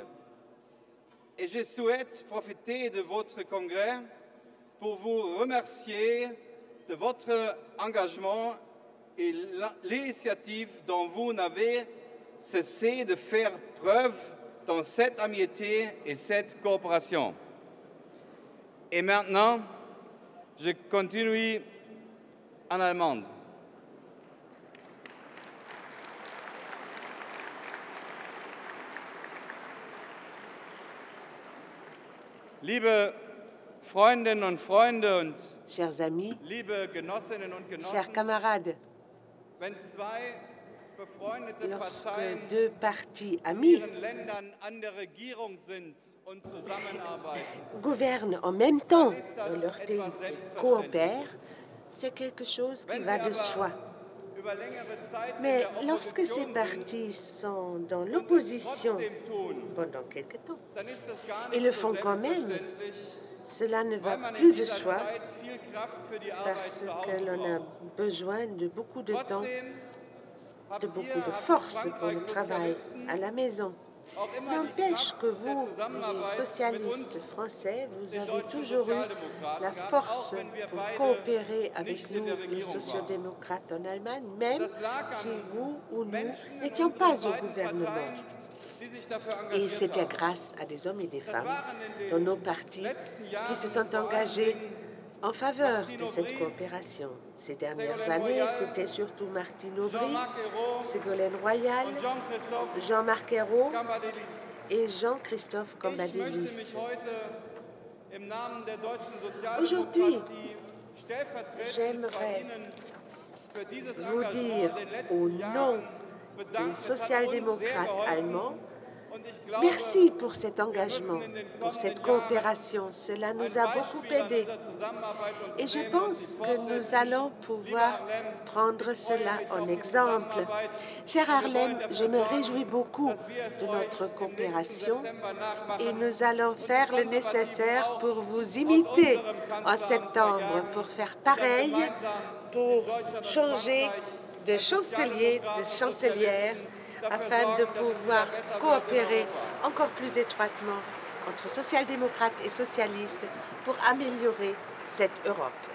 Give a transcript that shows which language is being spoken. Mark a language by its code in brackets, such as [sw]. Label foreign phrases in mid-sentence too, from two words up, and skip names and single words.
[fr] Et je souhaite profiter de votre congrès pour vous remercier de votre engagement et l'initiative dont vous n'avez cessé de faire preuve dans cette amitié et cette coopération. Et maintenant, je continue en allemand. [de] Liebe Freundinnen und Freunde und [fr] chers amis, [de] liebe Genossinnen und Genossen, [fr] chers camarades, [de] wenn zwei befreundete [fr] lorsque [de] Parteien [fr] deux partis [de] in [fr] amis [de] ihren Ländern an der Regierung sind und zusammenarbeiten, [fr] gouvernent en même temps dans leur pays et coopèrent, c'est quelque chose qui va de soi. [de] über längere Zeit in [fr] Mais [de] der [fr] lorsque ces [de] Opposition [fr] partis sont dans [de] sind, [fr] l'opposition [de] trotzdem tun, [fr] pendant quelque temps [de] dann ist das gar [fr] et [de] nicht [fr] le [de] so [fr] font quand même, [de] selbstverständlich, [fr] cela ne [de] weil [fr] va [de] man [fr] plus [de] in [fr] de [de] dieser [fr] soi [de] Zeit viel Kraft für die Arbeit [fr] parce [de] zu Hause [fr] que l'on a [de] braucht. [fr] besoin de beaucoup de temps, [de] Trotzdem habt [fr] de [de] ihr, [fr] beaucoup de [de] habt [fr] force pour [de] Frankreich [fr] le travail [de] Sozialisten [fr] à la maison. [de] auch immer die [fr] N'empêche [de] Kraft [fr] que [de] der [fr] vous, les [de] Zusammenarbeit mit uns, [fr] socialistes français, vous [de] den [fr] avez [de] deutschen [fr] toujours eu [de] Sozialdemokraten [fr] la [de] gehabt, [fr] force [de] auch wenn wir [fr] pour [de] beide [fr] coopérer avec [de] nicht in [fr] nous, [de] der [fr] les [de] Regierung waren. [fr] sociodémocrates en Allemagne, même [de] Das lag [fr] si [de] an [fr] vous ou nous [de] Menschen in [fr] n'étions [de] unseren [fr] pas au [de] beiden [fr] gouvernement. [de] Parteien, die sich dafür [fr] Et [de] engagiert [fr] c'était [de] haben. [fr] grâce à des hommes et des [de] Das [fr] femmes [de] waren in [fr] dans [de] den [fr] nos partis [de] letzten [fr] qui [de] Jahren [fr] se sont [de] vor allen [fr] engagés [de] Dingen [fr] en faveur de [de] Martine [fr] cette [de] Aubry, [fr] coopération. Ces dernières [de] Ségolène [fr] années, [de] Royal, [fr] c'était surtout Martine Aubry, [de] Jean-Marc Ayrault [fr] Ségolène Royal, [de] und Jean-Christophe [fr] Jean-Marc Ayrault [de] Cambadélis. [fr] et Jean-Christophe [de] Ich möchte [fr] Cambadélis. [de] mich heute im Namen der deutschen [fr] Aujourd'hui, [de] Sozialdemokratie stellvertretend [fr] j'aimerais [de] bei Ihnen für dieses [fr] vous [de] Engagement [fr] dire [de] in den [fr] au [de] letzten [fr] nom [de] Jahren [fr] des [de] bedanken. Es hat uns sehr [fr] social-démocrates [de] geholfen. [fr] allemands, [de] Und ich glaube, [fr] merci pour cet engagement, [de] wir müssen in den [fr] pour cette [de] kommenden Jahren [fr] coopération. Cela nous [de] ein [fr] a beaucoup [de] Beispiel an [fr] aidés. [de] dieser Zusammenarbeit uns [fr] Et je [de] nehmen und [fr] pense [de] sie [fr] que nous [de] fortsetzen. [fr] allons pouvoir prendre cela en exemple. Cher Harlem, je me réjouis beaucoup de notre coopération et nous allons faire le nécessaire pour vous imiter en septembre, pour faire pareil, pour changer de chancelier, de chancelière, afin de pouvoir coopérer encore plus étroitement entre social-démocrates et socialistes pour améliorer cette Europe.